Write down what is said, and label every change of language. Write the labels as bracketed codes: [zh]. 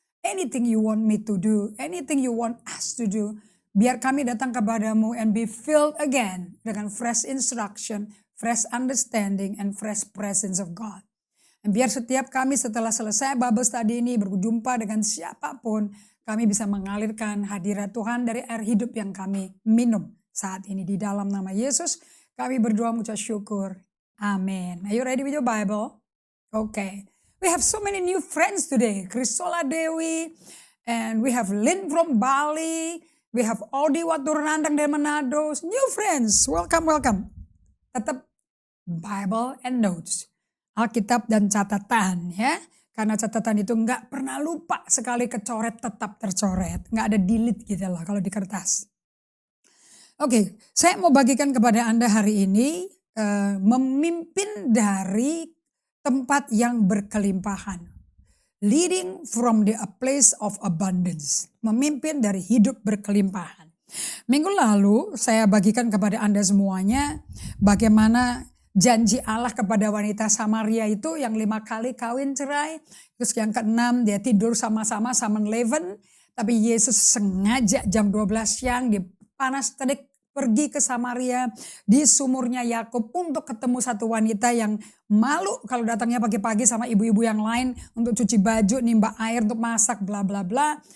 [en] Anything you want me to do, anything you want us to do, [id] biar kami datang kepadamu [en] and be filled again dengan fresh instruction, fresh understanding, and fresh presence of God. [id] Dan biar setiap kami setelah selesai Bible study ini berjumpa dengan siapapun, kami bisa mengalirkan hadirat Tuhan dari air hidup yang kami minum saat ini. Di dalam nama Yesus, kami berdoa mengucap syukur. Amen. [en] Are you ready with your Bible? Okay. We have so many new friends today. Krisola Dewi, and we have Lynn from Bali. We have Odi Waturandang dari Manado. New friends, welcome. [id] Tetap [en] Bible and notes. [id] Alkitab dan catatan ya. Karena catatan itu nggak pernah lupa, sekali kecoret tetap tercoret. Nggak ada delete gitu lah kalau di kertas. Oke, saya mau bagikan kepada Anda hari ini memimpin dari tempat yang berkelimpahan. [en] Leading from the place of abundance. [id] Memimpin dari hidup berkelimpahan. Minggu lalu saya bagikan kepada Anda semuanya bagaimana janji Allah kepada wanita Samaria itu yang 5 kali kawin cerai. Terus yang ke-6 dia tidur sama-sama sama Levan. Tapi Yesus sengaja jam 12 siang di panas terik pergi ke Samaria di sumurnya Yakub untuk ketemu satu wanita yang malu kalau datangnya pagi-pagi sama ibu-ibu yang lain untuk cuci baju, nimba air untuk masak, bla bla bla.